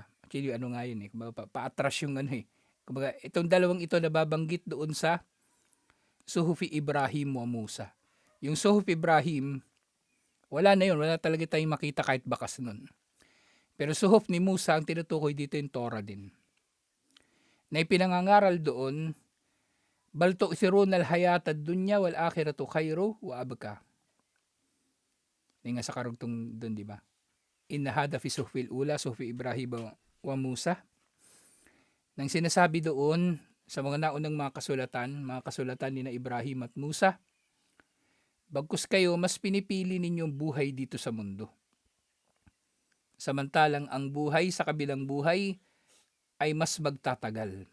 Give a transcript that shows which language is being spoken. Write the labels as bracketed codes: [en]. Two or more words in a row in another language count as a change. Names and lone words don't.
[tl] Actually, ano nga yun eh. Paatras yung ano eh. Kumbaga, itong dalawang ito nababanggit doon sa [ar] صحف إبراهيم وموسى. [tl] Yung Suhuf Ibrahim, wala na yun. Wala talaga tayong makita kahit bakas nun. Pero Suhuf ni Musa, ang tinutukoy dito yung Torah din. Na ipinangangaral doon, [ar] بل تؤثرون الحياة الدنيا والآخرة خير وأبقى. [tl] Yung nga sa karugtong doon, di ba? [ar] إن هذا في الصحف الأولى صحف إبراهيم وموسى. [tl] Nang sinasabi doon sa mga naunang mga kasulatan ni na Ibrahim at Musa, bagkus kayo, mas pinipili ninyong buhay dito sa mundo. Samantalang ang buhay sa kabilang buhay ay mas magtatagal.